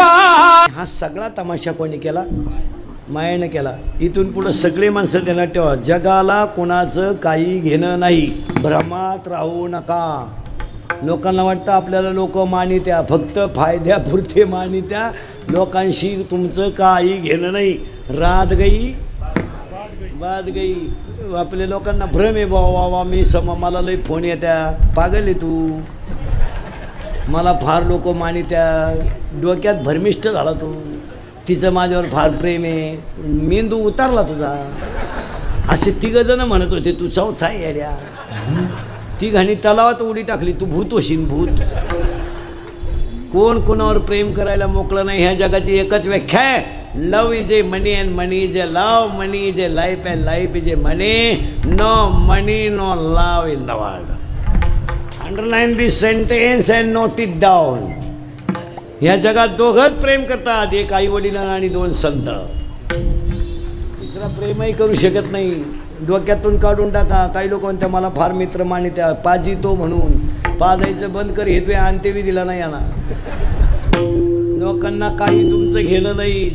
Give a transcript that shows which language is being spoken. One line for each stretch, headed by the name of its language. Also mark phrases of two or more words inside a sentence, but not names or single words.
Marathi: हा सगळा तमाशा कोणी केला? मायेनं केला. इथून पुढं सगळे माणसं देणार ठेवा, जगाला कोणाचं काही घेणं नाही. भ्रमात राहू नका. लोकांना वाटतं आपल्याला लोक मानित्या, फक्त फायद्यापुरते मानित्या. लोकांशी तुमचं काही घेणं नाही.
Hindi: रात गई बात गई.
Marathi: आपल्या लोकांना भ्रम आहे, बाबा मी मला लई फोन येत्या. पागल आहे तू. मला फार लोक मानित्या. डोक्यात भरमिष्ट झाला तू. तिचं माझ्यावर फार प्रेम आहे. मेंदू उतारला तुझा. असे 3 जण म्हणत होते तू 4था आहे येड्या. 3 तलावात उडी टाकली. तू भूत होशील, भूत. कोण कोणावर प्रेम करायला मोकळं नाही. ह्या जगाची एकच व्याख्या आहे,
English: love is a money and money is a love. money is a life and life is a money. no money no love in the world. underline this sentence and note it down.
Marathi: ह्या जगात दोघंच प्रेम करतात, एक आई वडिलांना आणि दोन संत. तिसरा प्रेमही करू शकत नाही. डोक्यातून काढून टाका. काही लोक म्हणतात मला फार मित्र मानित्या, पाजितो म्हणून. पाजायचं बंद कर, हे तुझ्या अंत्यवी दिला नाही याला. लोकांना काही तुमचं घेणं नाही.